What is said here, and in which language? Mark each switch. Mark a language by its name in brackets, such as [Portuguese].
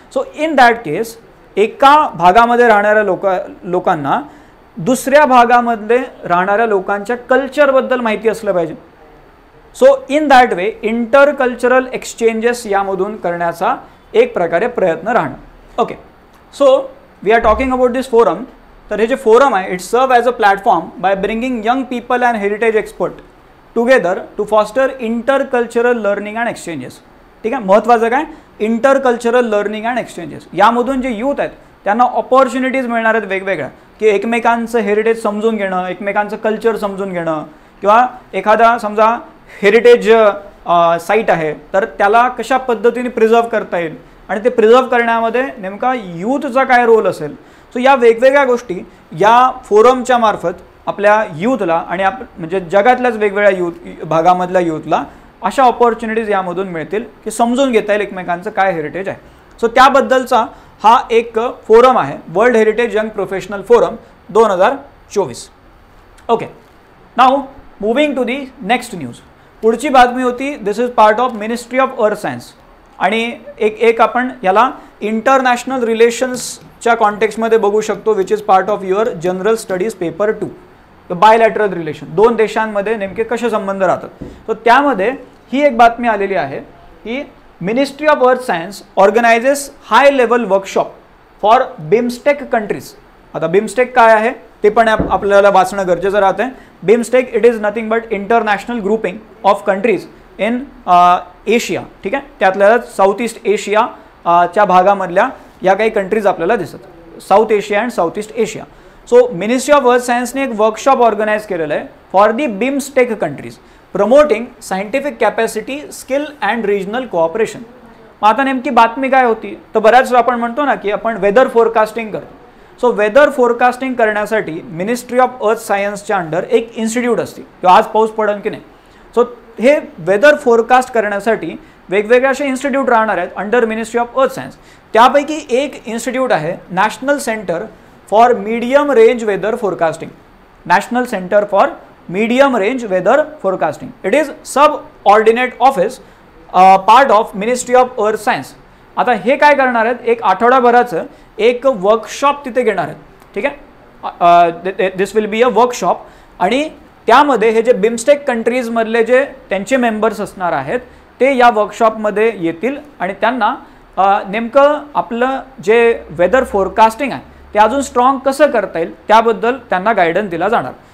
[English] so in that case [Marathi] एका भागामध्ये राहणाऱ्या लोकांना दुसऱ्या भागामध्ये राहणाऱ्या लोकांच्या कल्चरबद्दल माहिती असलं पाहिजे. [English] so in that way [Marathi] inter cultural exchanges यामधून करण्याचा एक प्रकारे प्रयत्न राहणं. Okay. [English] So we are talking about this forum. [Marathi] तर हे जे फोरम आहे [English] It serves as a platform by bringing young people and heritage expert together to foster intercultural learning and exchanges. [Marathi] ठीक आहे. महत्त्वाचं काय, inter cultural learning and exchanges. यामधून जे यूथ आहेत त्यांना ऑपॉर्च्युनिटीज मिळणार आहेत वेगवेगळ्या, की एकमेकांचं हेरिटेज समजून घेणं, एकमेकांचं कल्चर समजून घेणं, किंवा एखादा समजा हेरिटेज साईट आहे तर त्याला कशा पद्धतीने प्रिझर्व्ह करता येईल आणि ते प्रिझर्व्ह करण्यामध्ये नेमका यूथचा काय रोल असेल. सो या वेगवेगळ्या गोष्टी या फोरमच्या मार्फत आपल्या यूथला आणि म्हणजे जगातल्याच वेगवेगळ्या यूथ भागामधल्या यूथला अशा ऑपॉर्च्युनिटीज यामधून मिळतील की समजून घेता येईल एकमेकांचं काय हेरिटेज आहे. सो त्याबद्दलचा हा एक फोरम आहे world heritage young professional forum 2024. Okay. [English] Now moving to the next news. [Marathi] पुढची बातमी होती दिस is part of ministry of earth science आणि एक आपण याला इंटरनॅशनल रिलेशन्सच्या कॉन्टेक्स्टमध्ये बघू शकतो, [English] Which is part of your general studies paper 2. [Marathi] Bilateral relation, दोन देशांमध्ये नेमके कसे संबंध राहतात. तर त्यामध्ये ही एक बातमी आलेली आहे की [English] Ministry of earth science organises high level workshop for BIMSTEC countries. [Marathi] आता बिमस्टेक काय आहे ते पण आपल्याला वाचणं गरजेचं राहतं. [English] BIMSTEC it is nothing but international grouping of countries in Asia. [Marathi] ठीक आहे. त्यातल्या साऊथ ईस्ट एशियाच्या भागामधल्या या काही कंट्रीज आपल्याला दिसतात, south Asia and south east Asia. So ministry of earth सायन्सने एक वर्कशॉप ऑर्गनाईज केलेलं आहे [English] For the BIMSTEC countries promoting scientific capacity, skill and regional cooperation. [Marathi] मग आता नेमकी बातमी काय होती, तर बऱ्याच वेळा आपण म्हणतो ना की आपण वेदर फोरकास्टिंग करतो. सो वेदर फोरकास्टिंग करण्यासाठी मिनिस्ट्री ऑफ अर्थ सायन्सच्या अंडर एक इन्स्टिट्यूट असते किंवा आज पाऊस पडेल की नाही. सो हे वेदर फोरकास्ट करण्यासाठी वेगवेगळे असे इन्स्टिट्यूट राहणार आहेत under ministry of earth science. त्यापैकी एक इन्स्टिट्यूट आहे national centre [English] For medium range weather forecasting. National centre for medium range weather forecasting. It is subordinate office part of ministry of earth science. [Marathi] आता हे काय करणार आहेत, एक आठवडाभराचं एक वर्कशॉप तिथे घेणार आहेत. ठीक आहे, [English] This will be a workshop. [Marathi] आणि त्यामध्ये हे जे बिमस्टेक कंट्रीजमधले जे त्यांचे मेंबर्स असणार आहेत ते या वर्कशॉपमध्ये येतील आणि त्यांना नेमकं आपलं जे वेदर फोरकास्टिंग आहे ते अजून स्ट्रॉंग कसं करता येईल त्याबद्दल त्यांना गायडन्स दिला जाणार.